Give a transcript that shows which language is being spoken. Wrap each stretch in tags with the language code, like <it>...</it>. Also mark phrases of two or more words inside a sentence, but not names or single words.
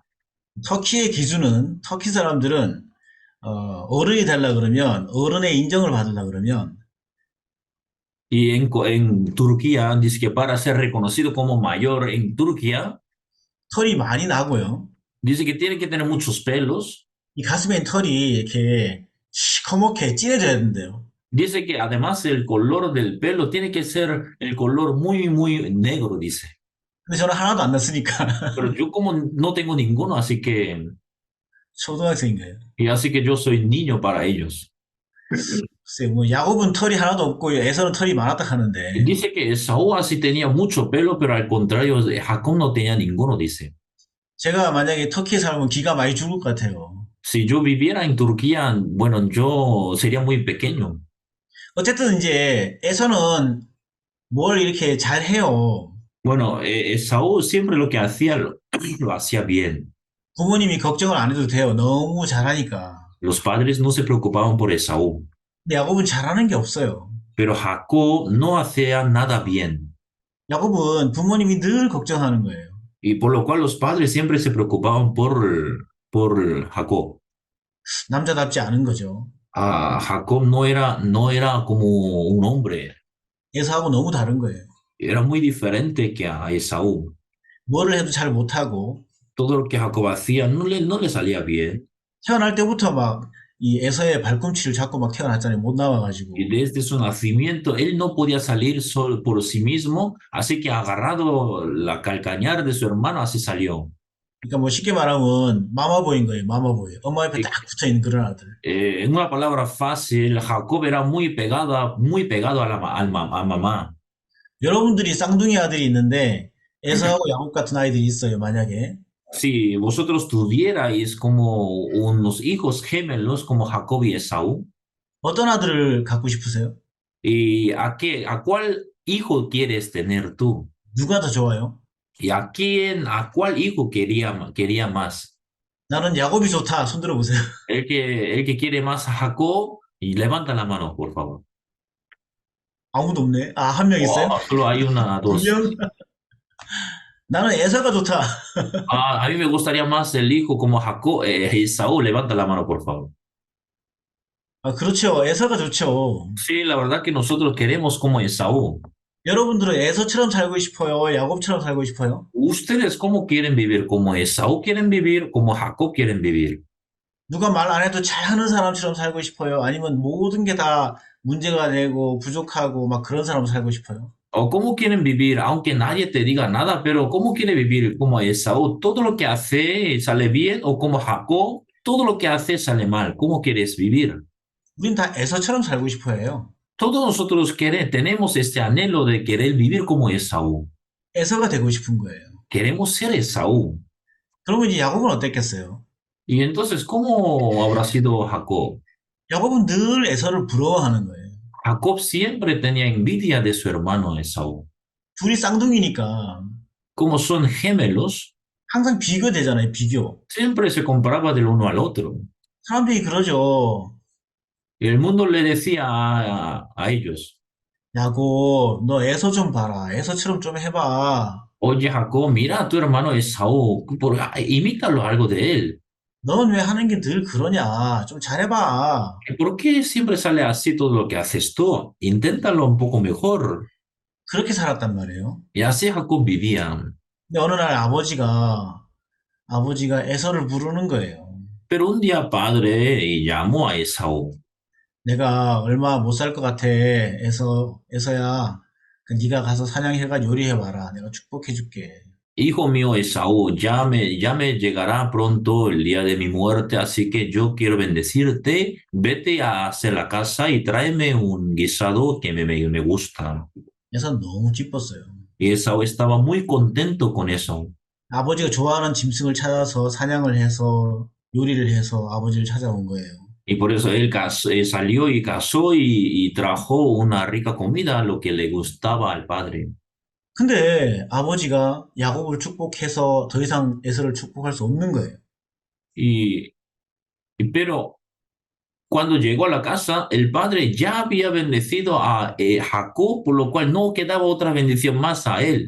<ko>터키의 기준은 터키 사람들은 어른이 되려 그러면 어른의 인정을 받으려 그러면</ko> <es>Y en Turquía dice que para ser reconocido como mayor en Turquía,</es> <ko>털이 많이 나고요.</ko> <es>dice que tiene que tener muchos pelos.</es> <ko>이 가슴에 있는 털이 이렇게 시커멓게 진해져야 된대요.</ko> <es>Dice que además el color del pelo tiene que ser el color muy, muy negro, dice.</es> <ko>근데 저는 하나도 안 났으니까</ko> <es>Pero yo como no tengo ninguno,</es> <ko>초등학생인 거예요.</ko> <es>y así que yo soy niño para ellos.</es> <ko>글쎄 뭐 야곱은 털이 하나도 없고 에서는 털이 많았다 하는데</ko> <es>Dice que Esaú así tenía mucho pelo, pero al contrario, Jacob no tenía ninguno, dice.</es> <ko>제가 만약에 터키에 살면 기가 많이 죽을 것 같아요.</ko> <es>Si yo viviera en Turquía, bueno, yo sería muy pequeño.</es> <ko>어쨌든 이제 에서는 뭘 이렇게 잘 해요.</ko> <es>Bueno, Esaú siempre lo que hacía lo hacía bien.</es> <ko>부모님이 걱정을 안 해도 돼요. 너무 잘하니까.</ko> <es>Los padres no se preocupaban por Esaú,</es> <ko>근데 야곱은 잘하는 게 없어요.</ko> <es>pero Jacob no hacía nada bien.</es> <ko>야곱은 부모님이 늘 걱정하는 거예요.</ko> <es>Y por lo cual los padres siempre se preocupaban por Jacob.</es> <ko>남자답지 않은 거죠.</ko> <es>Jacob no era como un hombre,</es> <ko>에서하고 너무 다른 거예요.</ko> <es>era muy diferente que a Esaú.</es> <ko>뭐를 해도 잘 못하고</ko> <es>Todo lo que Jacob hacía no le salía bien.</es> <ko>태어날 때부터 막 이 에서의 발꿈치를 잡고 막 태어났잖아요. 못 나와가지고.</ko> <es>Y desde su nacimiento él no podía salir solo por sí mismo, así que agarrado la calcañar de su hermano, así salió.</es> <ko>그러니까 뭐 쉽게 말하면 마마보이인 거예요. 마마보이. 엄마 옆에 딱 붙어 있는 그런 아들.</ko> <es>En una palabra fácil, Jacob era muy pegado a mamá.</es> <ko>여러분들이 쌍둥이 아들이 있는데 에서하고 야곱 같은 아이들이 있어요. 만약에</ko> <es>Si vosotros tuvierais como unos hijos gemelos como Jacob y Esaú,</es> <ko>어떤 아들을 갖고 싶으세요?</ko> <es>¿y a cuál hijo quieres tener tú?</es> <ko>누가 더 좋아요?</ko> <es>¿Y a cuál hijo quería más?</es> <ko>나는 야곱이 좋다. 손 들어보세요.</ko> <es>El que quiere más a Jacob, y levanta la mano, por favor.</es> <ko>아무도 없네. 아, 한 명 있어요?</ko> <es>Solo hay una,</es> <ko>두</ko> <es>dos.</es> <ko>명? 나는 에서가 좋다.</ko> <es>A mí me gustaría más el hijo como Jacob, Esaú, levanta la mano, por favor.</es> <ko>아, 그렇죠. 에서가 좋죠.</ko> <es>Sí, la verdad que nosotros queremos como Esaú.</es> <ko>여러분들은 에서처럼 살고 싶어요? 야곱처럼 살고 싶어요?</ko> <es>¿Ustedes cómo quieren vivir? ¿Como Esaú quieren vivir? ¿Como Jacob quieren vivir?</es> <ko>누가 말 안 해도 잘하는 사람처럼 살고 싶어요? 아니면 모든 게 다 문제가 되고 부족하고 막 그런 사람으로 살고 싶어요?</ko> <es>¿O cómo quieren vivir, aunque nadie te diga nada, pero cómo quiere vivir como Esaú? ¿Todo lo que hace sale bien? ¿O como Jacob? Todo lo que hace sale mal. ¿Cómo quieres vivir?</es> <ko>우린 다 에서처럼 살고 싶어 해요.</ko> <es>Todos nosotros tenemos este anhelo de querer vivir como Esaú.</es> <ko>에서가 되고 싶은 거예요.</ko> <es>Queremos ser Esaú.</es> <ko>그러면 이제 야곱은 어땠겠어요?</ko> <es>Y entonces, ¿cómo habrá sido Jacob?</es> <ko>야곱은 늘 에서를 부러워하는 거예요.</ko> <es>Jacob siempre tenía envidia de su hermano Esaú.</es> <ko>둘이 쌍둥이니까</ko> <es>Como son gemelos,</es> <ko>항상 비교되잖아요, 비교.</ko> <es>siempre se comparaba del uno al otro.</es> <ko>사람들이 그러죠.</ko> <es>Y el mundo le decía a ellos,</es> <ko>야곱, 너 에서 좀 봐라. 에서처럼 좀 해봐.</ko> <es>oye Jacob, mira a tu hermano Esaú, imítalo algo de él.</es> <ko>넌 왜 하는 게 늘 그러냐? 좀 잘해봐.</ko> <es>¿Por qué siempre sale así todo lo que haces tú? Inténtalo un poco mejor.</es> <ko>그렇게 살았단 말이에요.</ko> <es>Y así Jacob vivía.</es> <ko>근데 어느 날 아버지가 에서를 부르는 거예요.</ko> <es>Pero un día padre llamó a Esaú.</es> <ko>내가 얼마 못 살 것 같아. 에서야. 그 네가 가서 사냥해가 요리해봐라. 내가 축복해줄게.</ko> <es>Hijo mío Esaú, ya me llegará pronto el día de mi muerte, así que yo quiero bendecirte. Vete a hacer la casa y tráeme un guisado que me gusta.</es> <ko>에서 너무 기뻤어요.</ko> <es>Y Esaú estaba muy contento con eso.</es> <ko>아버지가 좋아하는 짐승을 찾아서 사냥을 해서 요리를 해서 아버지를 찾아온 거예요.</ko> <es>Y por eso él salió y cazó y trajo una rica comida, lo que le gustaba al padre.</es> <ko>근데 아버지가 야곱을 축복해서 더 이상 에서를 축복할 수 없는 거예요.</ko> <es>Y, pero cuando llegó a la casa, el padre ya había bendecido a Jacob, por lo cual no quedaba otra bendición más a él.</es>